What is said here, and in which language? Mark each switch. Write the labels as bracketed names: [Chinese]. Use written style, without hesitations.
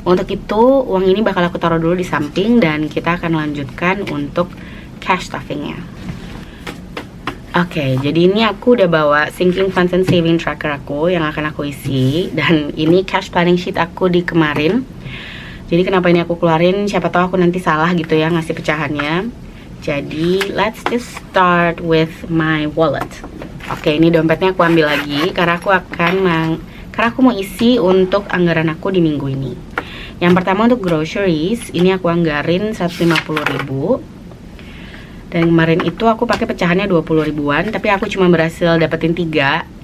[Indonesian] Untuk itu uang ini bakal aku taruh dulu di samping, dan kita akan lanjutkan untuk cash stuffingnya. Oke, jadi ini aku udah bawa sinking funds and saving tracker aku yang akan aku isi, dan ini cash planning sheet aku di kemarin. Jadi kenapa ini aku keluarin, siapa tahu aku nanti salah gitu ya ngasih pecahannya. [English] Jadi let's just start with my wallet. [Indonesian] Oke, ini dompetnya aku ambil lagi karena aku mau isi untuk anggaran aku di minggu ini. Yang pertama untuk groceries, ini aku anggarin 150.000. Dan kemarin itu aku pakai pecahannya 20.000-an, tapi aku cuma berhasil dapetin 3.